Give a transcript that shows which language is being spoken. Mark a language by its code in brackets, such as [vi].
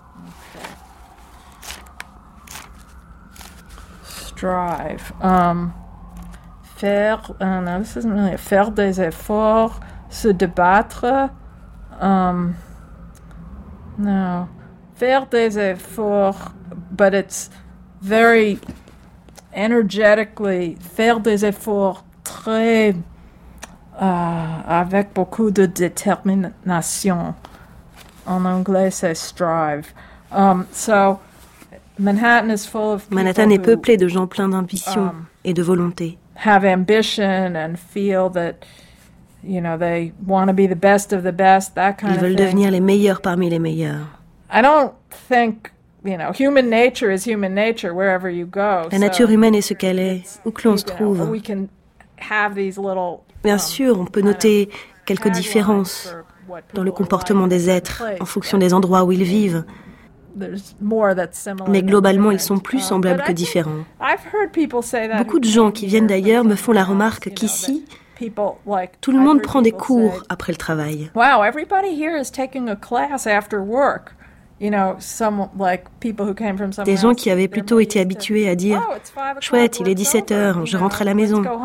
[en] Okay. Strive. Faire. No, this isn't really a [fr] faire des efforts. Se débattre. [en] No. [fr] Faire des efforts, [en] but it's very energetically, [fr] faire des efforts très avec beaucoup de détermination. En anglais, c'est strive. [en] Manhattan is full of people. [fr] Manhattan est peuplé de gens pleins d'ambition et de volonté. [en] Have ambition and feel that, you know, they want to be the best of the best. That kind of thing. [fr] Ils veulent devenir les meilleurs parmi les meilleurs. [en] I don't think. You know, human nature is human nature wherever you go. [fr] La nature humaine est ce qu'elle est, où que l'on se trouve. [en] We can have these little. [fr] Bien sûr, on peut noter quelques différences dans le comportement des êtres en fonction des endroits où ils vivent. Mais globalement, ils sont plus semblables que différents. Beaucoup de gens qui viennent d'ailleurs me font la remarque qu'ici, tout le monde prend des cours après le travail. [en] Wow, everybody here is taking a class after work. You know, some like people who came from somewhere. [fr] Des gens qui avaient plutôt été habitués à dire, chouette, il est 17 heures, je rentre à la maison.